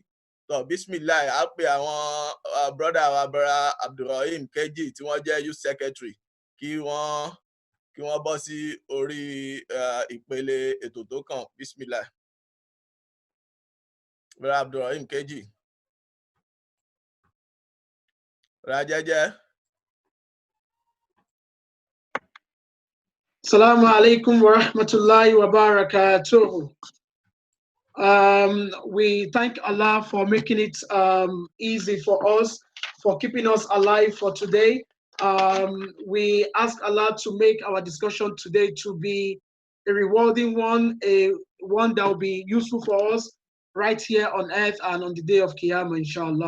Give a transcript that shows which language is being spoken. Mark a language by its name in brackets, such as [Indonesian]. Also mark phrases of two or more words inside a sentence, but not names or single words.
[Yoruba] Tó bismillah á pe àwọn brother wa brother Abdulrahim Keji tí wọ́n jẹ́ [English] youth secretary [Yoruba] kí wọ́n bọ́ sí orí ìpele ètò tó kàn. Bismillah. Brother Abdulrahim Keji. Rajaja. [Arabic] السلام عليكم ورحمة الله وبركاته. [English] We thank Allah for making it easy for us, for keeping us alive for today. We ask Allah to make our discussion today to be a rewarding one, a one that will be useful for us right here on earth and on the day of Qiyamah, inshallah.